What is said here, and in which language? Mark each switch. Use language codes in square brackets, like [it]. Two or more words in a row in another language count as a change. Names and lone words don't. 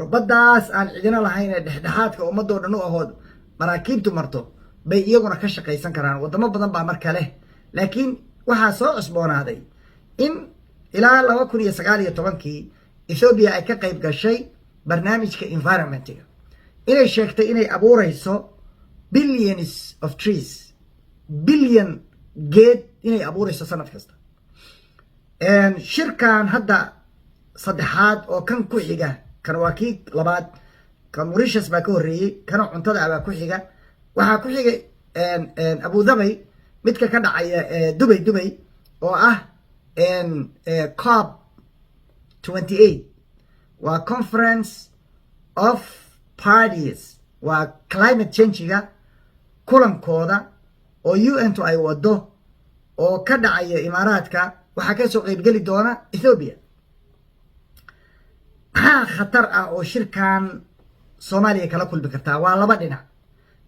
[so] baddaas aan cidina lahayn ee dhexdhexaadka ummadoo dhan u ahood maraakiibtu marto bay iyaguna ka shaqaysan karaan. wadamo badan baa marka leh. laakiin waxaa soo cusboonaaday in ilaa 2019kii Ethiopia ay ka qayb gashay barnaamijka environment-ga, inay sheegtay inay abuurayso [en] billions of trees, [so] billion geed inay abuurayso sanad kasta. shirkan hadda saddexaad oo kan ku xiga, kan waa kii labaad, kan Mauritius baa ka horreeyey, kana cuntada baa ku xiga. waxaa ku xigay Abu Dhabi midka ka dhacaya Dubai oo ah COP 28. waa [en] conference of parties, [so] waa [en] climate change-ga [so] kulankooda oo UN-tu ay wado oo ka dhacaya imaaraadka. waxaa ka soo qayb geli doona Ethiopia. maxaa khatar ah oo shirkan Soomaaliya kala kulmi kartaa? waa laba dhinac.